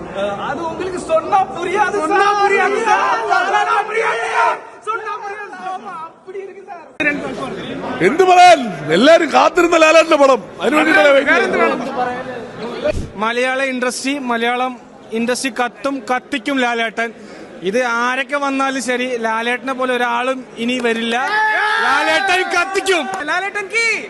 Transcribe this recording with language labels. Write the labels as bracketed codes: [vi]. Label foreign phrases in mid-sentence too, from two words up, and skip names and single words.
[ta] அது உங்களுக்கு சொன்னா புரியாது, சொன்னா புரியாது சார், சொன்னா புரியாது அப்படி இருக்கு சார். [ml] എന്ത് പറയാൻ, എല്ലാരും കാത്തിരുന്ന ലാലേട്ടന്റെ പടം. മലയാളം ഇൻഡസ്ട്രി കത്തിക്കും ലാലേട്ടൻ. ഇത് ആരൊക്കെ വന്നാലും ശരി, ലാലേട്ടനെ പോലെ ഒരാളും ഇനി വരില്ല. ലാലേട്ടൻ കത്തിക്കും. ലാലേട്ടൻ കീ